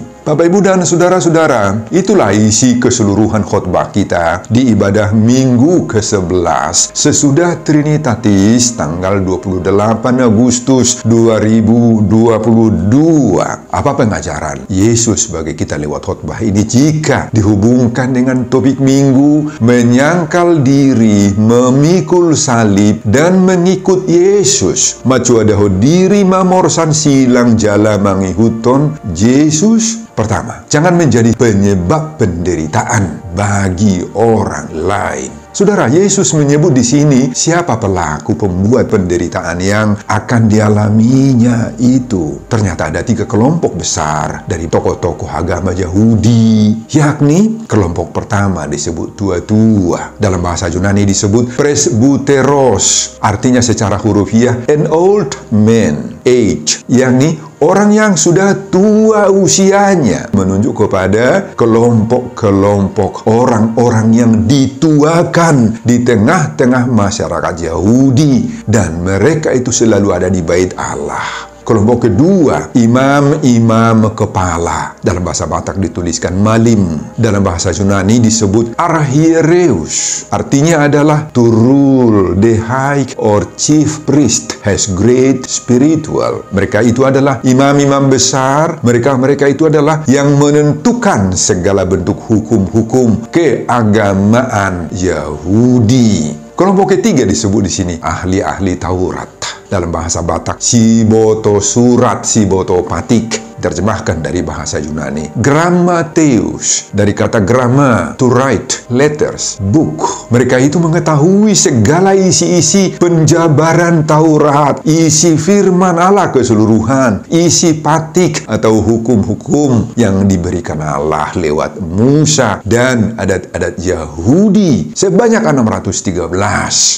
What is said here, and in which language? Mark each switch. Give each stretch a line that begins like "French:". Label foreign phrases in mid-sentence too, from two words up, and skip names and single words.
Indonesian: Bapak, Ibu, dan saudara-saudara, itulah isi keseluruhan khotbah kita di ibadah Minggu ke-11 sesudah Trinitatis tanggal 28 Agustus 2022. Apa pengajaran Yesus bagi kita lewat khotbah ini jika dihubungkan dengan topik Minggu menyangkal diri, memikul salib, dan mengikut Yesus?
Batak Toba: Macu adaho diri mamorsan silang jala mangihuton Yesus.
Indonesian: Pertama, jangan menjadi penyebab penderitaan bagi orang lain. Saudara, Yesus menyebut di sini siapa pelaku pembuat penderitaan yang akan dialaminya itu. Ternyata ada 3 kelompok besar dari tokoh-tokoh agama Yahudi, yakni kelompok pertama disebut tua-tua. Dalam bahasa Yunani disebut presbuteros, artinya secara hurufiah
English: an old man, age,
Indonesian: yakni orang yang sudah tua usianya, menunjuk kepada kelompok-kelompok orang-orang yang dituakan di tengah-tengah masyarakat Yahudi, dan mereka itu selalu ada di bait Allah. Kelompok kedua, imam-imam kepala. Dalam bahasa Batak dituliskan malim. Dalam bahasa Yunani disebut archiereus. Artinya adalah
English: to rule, the high or chief priest has great spiritual.
Indonesian: Mereka itu adalah imam-imam besar. Mereka itu adalah yang menentukan segala bentuk hukum-hukum keagamaan Yahudi. Kelompok ketiga disebut di sini ahli-ahli Taurat. Dalam bahasa Batak,
Batak Toba: siboto surat, siboto patik,
Indonesian: terjemahkan dari bahasa Yunani. Grammateus, dari kata gramma,
English: to write, letters, book.
Indonesian: Mereka itu mengetahui segala isi-isi penjabaran Taurat, isi firman Allah keseluruhan, isi patik atau hukum-hukum yang diberikan Allah lewat Musa dan adat-adat Yahudi sebanyak 613.